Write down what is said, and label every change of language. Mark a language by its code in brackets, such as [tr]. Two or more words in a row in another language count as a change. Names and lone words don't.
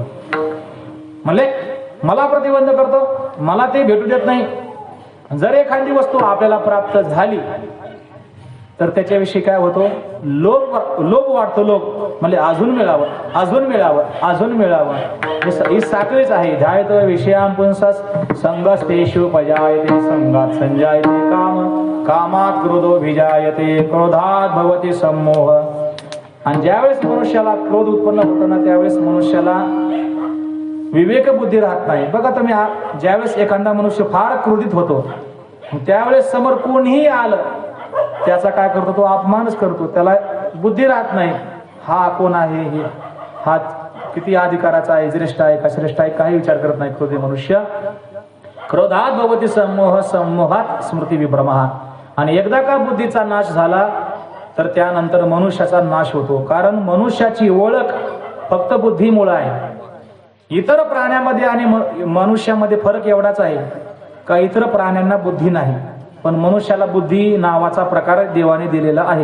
[mr] म्हणजे मला प्रतिबंध करतो, मला ते भेटू देत नाही. जर एखादी वस्तू आपल्याला प्राप्त झाली तर त्याच्याविषयी काय होतो, लोभ वाढतो. लोभ म्हणजे अजून मिळावं, अजून मिळावं, अजून मिळावं. ही साखळीच आहे. [sa] ध्यायत विषयां पुंसस संगस्तेषु पजायते संगात संजायते काम कामात क्रोधोभिजायते क्रोधात भवति सम्मोह. [mr] आणि ज्यावेळेस मनुष्याला क्रोध उत्पन्न होतो ना, त्यावेळेस मनुष्याला विवेक बुद्धी राहत नाही. बघा तुम्ही, ज्यावेळेस एखादा मनुष्य फार क्रोधित होतो, त्यावेळेस समोर कोणीही आलं त्याचा काय करतो, तो अपमानच करतो. त्याला बुद्धी राहत नाही. हा कोण आहे, हे हा किती अधिकाराचा आहे, ज्येष्ठ आहे का श्रेष्ठ आहे, काही विचार करत नाही क्रोधी मनुष्य. [sa] क्रोधात भवति सम्मोह सम्मोहात स्मृती विभ्रमः. [mr] आणि एकदा का बुद्धीचा नाश झाला तर त्यानंतर मनुष्याचा नाश होतो. कारण मनुष्याची ओळख फक्त बुद्धीमुळे आहे. इतर प्राण्यामध्ये आणि मनुष्यामध्ये फरक एवढाच आहे का इतर प्राण्यांना बुद्धी नाही, पण मनुष्याला बुद्धी नावाचा प्रकार देवाने दिलेला आहे.